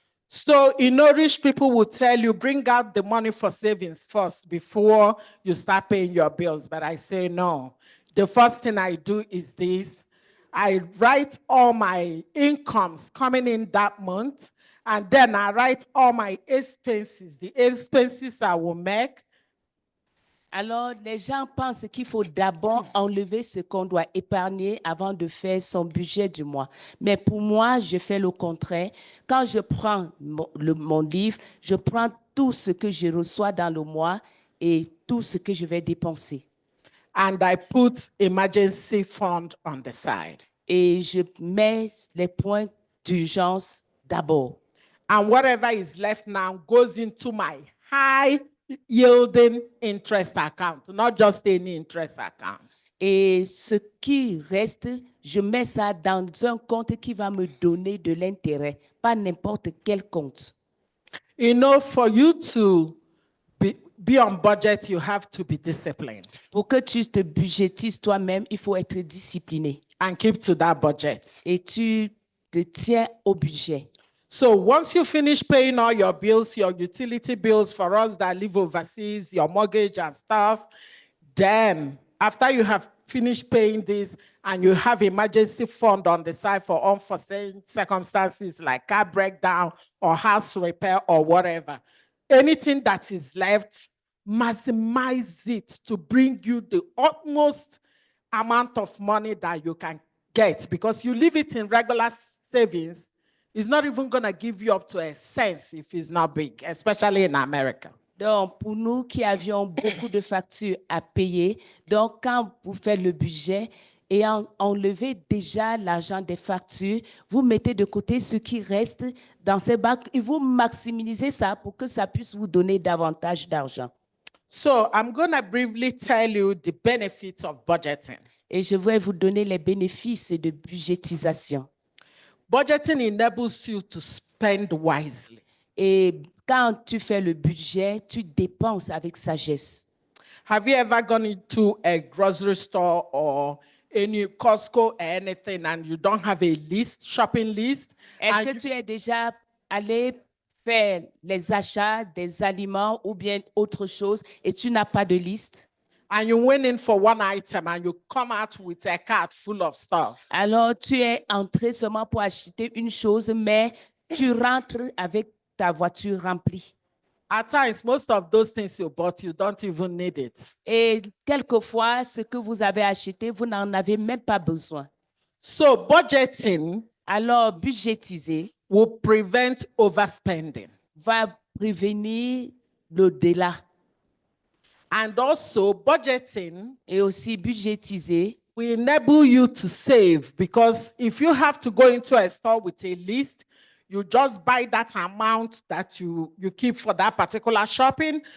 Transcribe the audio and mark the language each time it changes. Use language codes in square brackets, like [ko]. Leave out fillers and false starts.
[en] So, rich people will tell you, bring out the money for savings first before you start paying your bills. But I say no. The first thing I do is this. I write all my incomes coming in that month, and then I write all my expenses, the expenses I will make. [fr] Alors, les gens pensent qu'il faut d'abord enlever ce qu'on doit épargner avant de faire son budget du mois. Mais pour moi, je fais le contraire. Quand je prends mon livre, je prends tout ce que je reçois dans le mois et tout ce que je vais dépenser. [en] And I put emergency fund on the side. [fr] Et je mets les points d'urgence d'abord. [en] And whatever is left now goes into my high yielding interest account, not just any interest account. [fr] Et ce qui reste, je mets ça dans un compte qui va me donner de l'intérêt, pas n'importe quel compte. [en] For you to be on budget, you have to be disciplined. [fr] Pour que tu te budgétises toi-même, il faut être discipliné. [en] And keep to that budget. [fr] Et tu te tiens au budget. [en] So once you finish paying all your bills, your utility bills for us that live overseas, your mortgage and stuff, then after you have finished paying this and you have emergency fund on the side for unforeseen circumstances like car breakdown or house repair or whatever, anything that is left, maximize it to bring you the utmost amount of money that you can get, because you leave it in regular savings, it's not even going to give you up to a cent if it's not big, especially in America. [fr] Donc, pour nous qui avions beaucoup de factures à payer, donc quand vous faites le budget et enlevez déjà l'argent des factures, vous mettez de côté ce qui reste dans ces banques et vous maximisez ça pour que ça puisse vous donner davantage d'argent. [en] So I'm going to briefly tell you the benefits of budgeting. [fr] Et je vais vous donner les bénéfices de budgétisation. [en] Budgeting enables you to spend wisely. [fr] Et quand tu fais le budget, tu dépenses avec sagesse. [en] Have you ever gone into a grocery store or any Costco or anything and you don't have a list, shopping list? [fr] Est-ce que tu es déjà allé faire les achats des aliments ou bien autre chose et tu n'as pas de liste? [en] And you went in for one item and you come out with a cart full of stuff. [fr] Alors, tu es entré seulement pour acheter une chose, mais tu rentres avec ta voiture remplie. [en] At times, most of those things you bought, you don't even need it. [fr] Et quelquefois, ce que vous avez acheté, vous n'en avez même pas besoin. [en] So budgeting [fr] Alors, budgétiser [en] will prevent overspending. [fr] va prévenir l'au-delà. [en] And also, budgeting [fr] Et aussi, budgétiser [en] will enable you to save, because if you have to go into a store with a list, you just buy that amount that you keep for that particular shopping.